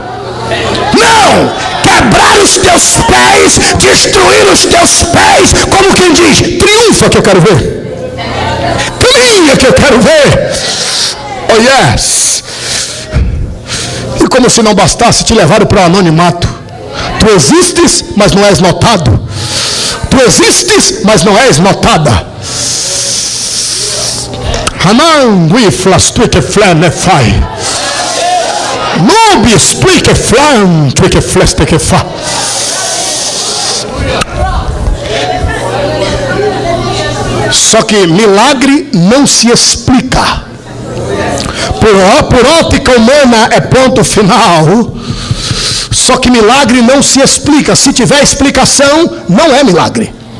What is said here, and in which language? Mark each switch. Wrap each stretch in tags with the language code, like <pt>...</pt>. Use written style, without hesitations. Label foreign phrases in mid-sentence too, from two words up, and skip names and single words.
<pt>Não, quebrar os teus pés, destruir os teus pés, como quem diz: triunfa que eu quero ver, caminha que eu quero ver.</pt> <en>Oh yes.</en> <pt>E como se não bastasse, te levaram para o anonimato. Tu existes, mas não és notado. Tu existes, mas não és notada. Hanan wiflas tuike flanefai. Nubis tuike flan tuike flesteke fa. Só que milagre não se explica. Por ótica humana é ponto final. Só que milagre não se explica. Se tiver explicação, não é milagre.</pt>